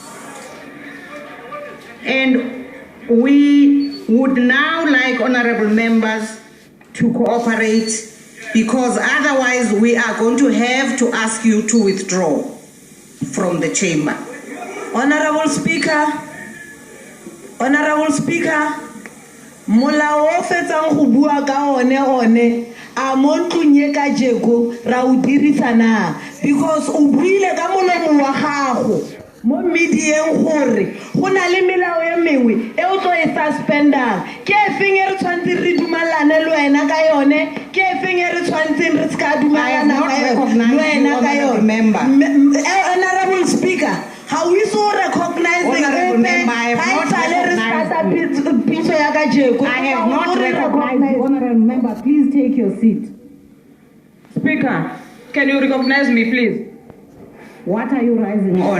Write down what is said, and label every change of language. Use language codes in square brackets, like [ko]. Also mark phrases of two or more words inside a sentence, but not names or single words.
[en] And we would now like honorable members to cooperate because otherwise we are going to have to ask you to withdraw from the chamber. Honorable Speaker, [tn] molao o fetsang go bua ka one a mo ntlong ye ka jeko ra o dirisa na, because o buile ka molomo wa gago mo medieng gore go na le melao ya mengwe e o tlo e suspendang. Ke efeng e re tshwantseng re dumalane le wena ka yone, ke efeng e re tshwantseng re ska dumalana ka yone le wena ka yone. [en] Honorable Speaker, how we so recognizing Honorable member, I have not recognized you. Honorable member, please take your seat. Speaker, can you recognize me, please? What are you rising on?